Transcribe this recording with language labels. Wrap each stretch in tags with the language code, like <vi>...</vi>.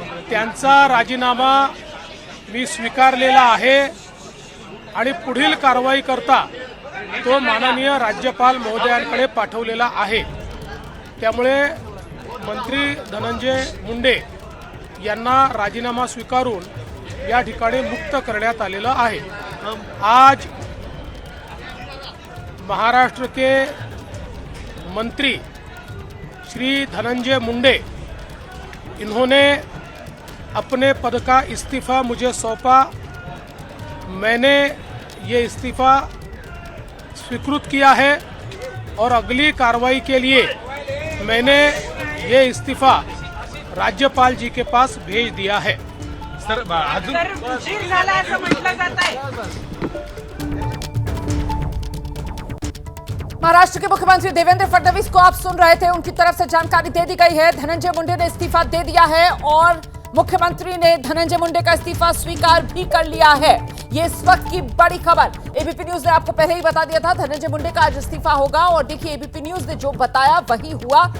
<mr>त्यांचा राजीनामा मी स्वीकारलेला आहे आणि पुढील कारवाई करता तो माननीय राज्यपाल महोदयांकडे पाठवलेला आहे। त्यामुळे मंत्री धनंजय मुंडे यांना राजीनामा स्वीकारून या ठिकाणी मुक्त करण्यात आलेलं आहे।</mr> <hi>आज महाराष्ट्र के मंत्री श्री धनंजय मुंडे इन्होंने अपने पद का इस्तीफ़ा मुझे सौंपा। मैंने ये इस्तीफ़ा स्वीकृत किया है और अगली कार्रवाई के लिए मैंने ये इस्तीफ़ा राज्यपाल जी के पास भेज दिया है।</hi> <mr>सर उशीर झाला असं म्हटलं जात आहे।</mr> <hi>महाराष्ट्र के मुख्यमंत्री देवेंद्र फडणवीस को आप सुन रहे थे, उनकी तरफ से जानकारी दे दी गई है। धनंजय मुंडे ने इस्तीफा दे दिया है और मुख्यमंत्री ने धनंजय मुंडे का इस्तीफा स्वीकार भी कर लिया है। ये इस वक्त की बड़ी खबर। एबीपी न्यूज ने आपको पहले ही बता दिया था धनंजय मुंडे का आज इस्तीफा होगा और देखिए एबीपी न्यूज ने जो बताया वही हुआ।</hi>